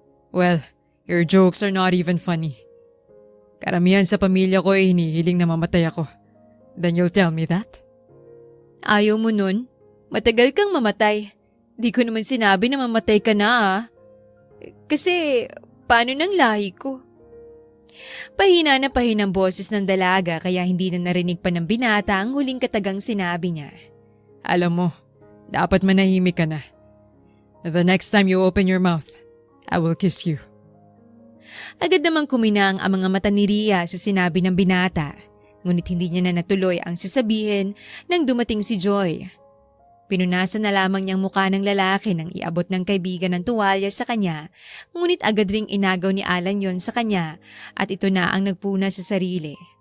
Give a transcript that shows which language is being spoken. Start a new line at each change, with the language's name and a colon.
English: Well, your jokes are not even funny.
Filipino: Karamihan sa pamilya ko ay hinihiling na mamatay ako.
English: Then you'll tell me that?
Filipino: Ayaw mo nun? Matagal kang mamatay. Di ko naman sinabi na mamatay ka na ah. Kasi paano nang lahi ko? Pahina na pahina ang boses ng dalaga kaya hindi na narinig pa ng binata ang huling katagang sinabi niya. Alam mo, dapat manahimik ka na.
English: The next time you open your mouth, I will kiss you.
Filipino: Agad namang kuminang ang mga mata ni Ria sa sinabi ng binata. Ngunit hindi niya na natuloy ang sasabihin nang dumating si Joy. Pinunasan na lamang niyang mukha ng lalaki nang iabot ng kaibigan ng tuwalya sa kanya, ngunit agad ring inagaw ni Alan yon sa kanya at ito na ang nagpuna sa sarili.